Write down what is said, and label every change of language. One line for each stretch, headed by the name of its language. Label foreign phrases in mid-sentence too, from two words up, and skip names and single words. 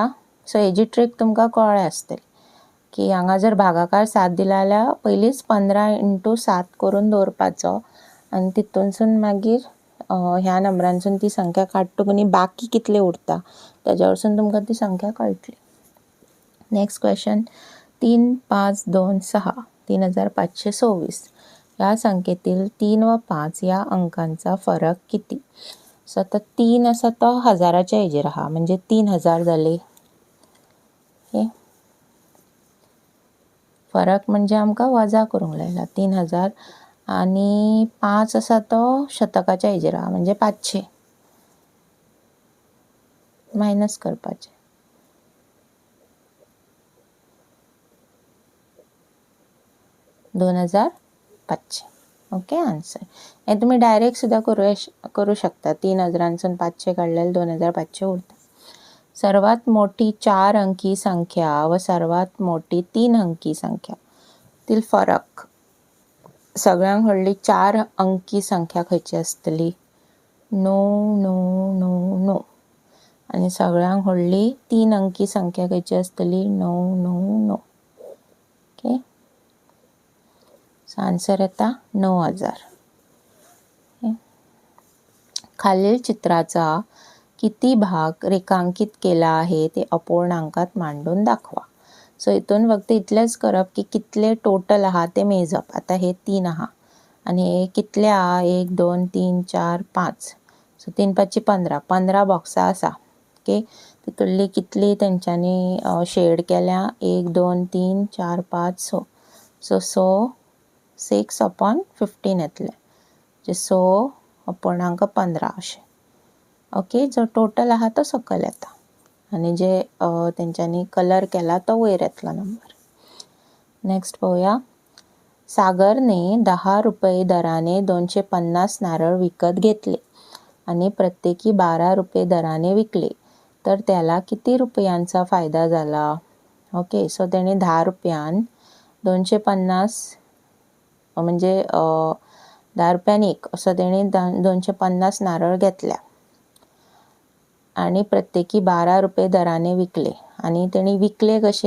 Konkani: सो हेजी ट्रीक तुमकां कळ्ळें आसतली की हांगा जर भागाकार 7 दिला जाल्यार पयलींच 15 × 7 करून दवरपाचो आनी तितूनसून मागीर ह्या नंबरांसून ती संख्या काडटकूच बाकी कितले उरता तेज्या वरसून तुमकां ती संख्या कळटली.
English: next question.
Marathi: 3 5 2 6 3526 या संख्येतील 3 व 5 या अंकांचा फरक किती?
Konkani: सो आता 3 आसा तो हजाराच्या हेजेर आहा म्हणजे 3000 जाले. ओके, फरक म्हणजे आमकां वजा करूंक लायला 3000 आनी 5 आसा तो शतकाच्या हेजेर आहा म्हणजे 500 मायनस करपाचे. 2500. ओके, आन्सर. हे तुमी डायरेक्ट सुद्दां करू शकता. 3000सून 500 काडल्यार 2500 उरता.
Marathi: सर्वात मोठी 4 अंकी संख्या व सर्वात मोठी 3 अंकी संख्या तील फरक.
Konkani: सगळ्यांत व्हडली 4 अंकी संख्या खंयची आसतली? 9 9 9 9. आनी सगळ्यांत व्हडली 3 अंकी संख्या खंयची आसतली? 9 9 9. ओके, सो आन्सर येता 9000.
Marathi: खालील चित्राचा किती भाग रेखांकित केला आहे ते अपूर्णांकात मांडून दाखवा.
Konkani: सो हितून फक्त इतलेंच करप की कितले टोटल आहा ते मेजप. आता हे 3 आहा आनी हे कितले आहा 1 2 3 4 5. सो 3 5 15. 15 बॉक्सां आसा. ओके, तितुरली कितली तेंच्यांनी शेड केल्या 1 2 3 4 5 6. सो 6/15 येतले म्हणजे 6/15 अशें. ओके, जो टोटल आहा तो सकयल येता आनी जे तेंच्यांनी कलर केला तो वयर येतलो नंबर. नेक्स्ट पळोवया.
Marathi: सागरने 10 रुपये दराने 250 नारळ विकत घेतले आणि प्रत्येकी 12 रुपये दराने विकले तर त्याला किती रुपयांचा फायदा झाला?
Konkani: ओके, सो तेणे 10 रुपयान 250 म्हणजे 10 रुपयान एक असो तेणी 250 नारळ घेतल्या आणि प्रत्येकी 12 रुपये दराने विकले आणि तेणी विकले कशे?